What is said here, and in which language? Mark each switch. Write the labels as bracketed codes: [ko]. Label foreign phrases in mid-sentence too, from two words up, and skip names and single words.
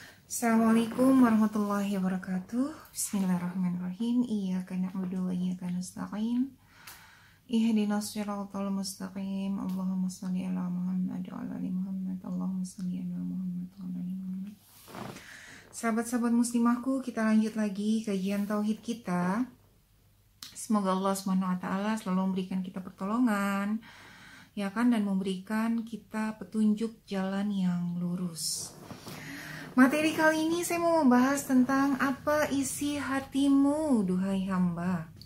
[ar] السلام عليكم ورحمة الله وبركاته بسم الله الرحمن الرحيم. إياك نعبد وإياك نستعين. اهدنا الصراط المستقيم. اللهم صل على محمد وعلى آل محمد اللهم صل على محمد وعلى آل محمد. [id] Sahabat-sahabat muslimahku, kita lanjut lagi kajian tauhid kita. Semoga Allah [ar] سبحانه وتعالى [id] selalu memberikan kita pertolongan, ya kan, dan memberikan kita petunjuk jalan yang lurus. Materi kali ini saya mau membahas tentang apa isi hatimu, duhai hamba.